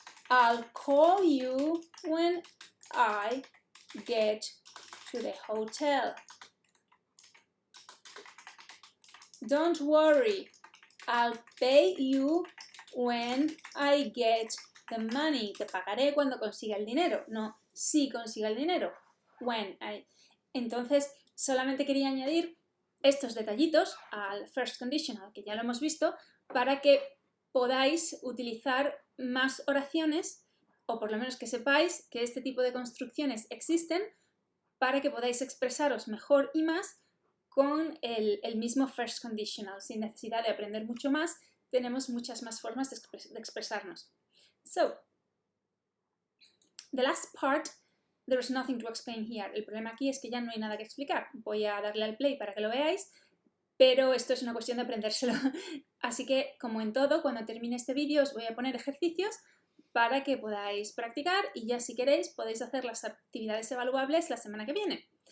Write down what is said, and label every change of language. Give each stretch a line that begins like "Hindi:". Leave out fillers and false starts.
English: I'll call you when I get to the hotel. Don't worry, I'll pay you when I get the money.
Spanish: Te pagaré cuando consiga el dinero, no si consiga el dinero.
English: When I.
Spanish: Entonces, solamente quería añadir estos detallitos al first conditional, que ya lo hemos visto, para que podáis utilizar más oraciones, o por lo menos que sepáis que este tipo de construcciones existen, para que podáis expresaros mejor y más con el mismo first conditional. Sin necesidad de aprender mucho más, tenemos muchas más formas de expresarnos.
English: So, the last part, there is nothing to explain here.
Spanish: El problema aquí es que ya no hay nada que explicar. Voy a darle al play para que lo veáis, pero esto es una cuestión de aprendérselo. Así que, como en todo, cuando termine este vídeo os voy a poner ejercicios para que podáis practicar y ya si queréis podéis hacer las actividades evaluables la semana que viene.